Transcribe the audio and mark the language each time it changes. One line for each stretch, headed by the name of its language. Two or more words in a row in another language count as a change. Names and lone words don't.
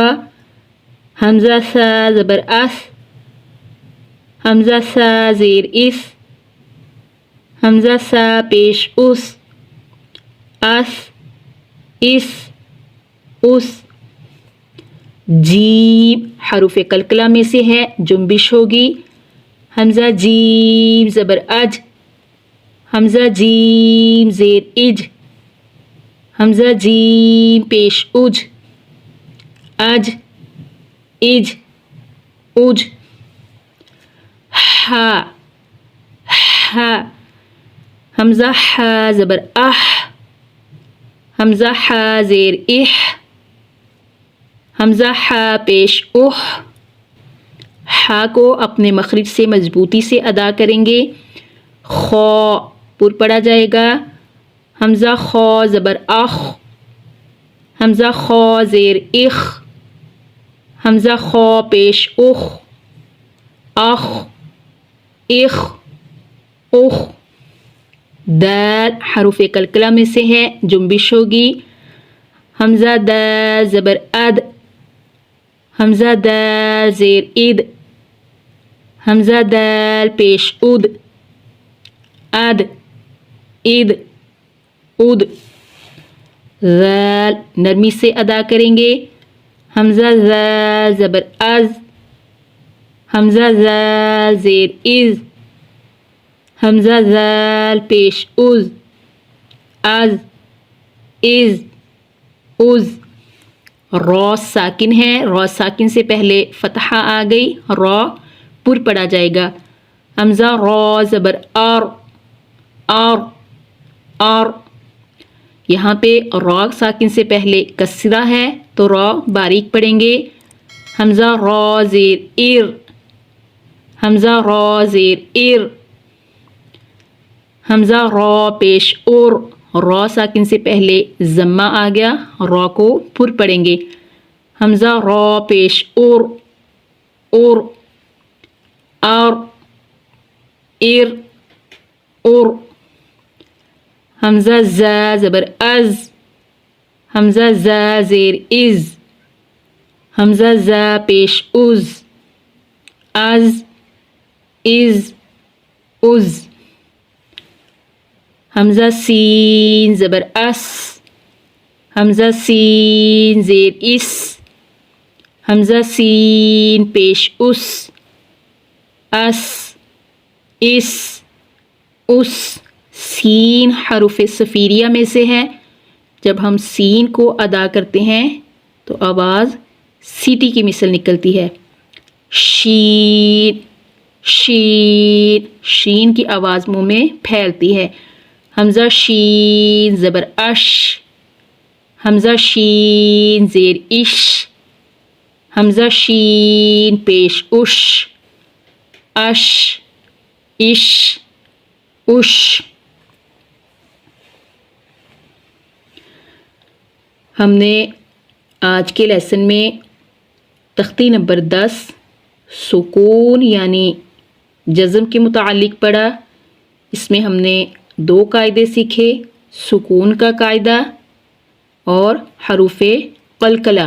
Urdu: حمزہ ثا زبر اث، حمزہ ثا زیر اث، حمزہ ثا پیش اث، اث اث اث. جیم حروف قلقلہ میں سے ہے، جنبش ہوگی. حمزہ جیم زبر اج، حمزہ جیم زیر اج، حمزہ جیم پیش اج، اج اج اج. ہا ہا حمزہ ہا زبر اح، حمزہ ہا زیر اح، حمزہ ہا پیش اح. ہا کو اپنے مخرج سے مضبوطی سے ادا کریں گے. خو پر پڑا جائے گا. حمزہ خو زبر اخ، حمزہ خو زیر اخ، حمزہ خو پیش اخ، اخ اخ اخ. دال حروف قلقلہ میں سے ہے، جنبش ہوگی. حمزہ دال زبر اد، حمزہ دال زیر اد، حمزہ دال پیش اد، اد اد اد. ذال نرمی سے ادا کریں گے. حمزہ ذال زبر از، حمزہ ذال زیر از، حمزہ ذال پیش از، از از از. را ساکن ہے، را ساکن سے پہلے فتحہ آ گئی، را پر پڑا جائے گا. حمزہ را زبر آر، آر آر. یہاں پہ را ساکن سے پہلے کسرہ ہے تو را باریک پڑھیں گے. حمزہ را زیر ار، حمزہ را زیر ار، حمزہ را پیش اور. را ساکن سے پہلے ضمہ آ گیا، را کو پر پڑھیں گے. حمزہ را پیش اور، اور اور ار اور. حمزہ زا زبر از، حمزہ زا زیر از، حمزہ زا پیش از، از از از. حمزہ سین زبر اس، حمزہ سین زیر اس، حمزہ سین پیش اس، اس اس اس. سین حروف صفیریہ میں سے ہے. جب ہم سین کو ادا کرتے ہیں تو آواز سیٹی کی مثل نکلتی ہے. شین شین شین کی آواز منہ میں پھیلتی ہے. حمزہ شین زبر اش، حمزہ شین زیر اش، حمزہ شین پیش اش، اش اش اش. ہم نے آج کے لیسن میں تختی نمبر 10 سکون یعنی جزم کے متعلق پڑھا. اس میں ہم نے 2 قاعدے سیکھے، سکون کا قاعدہ اور حروف قلقلہ.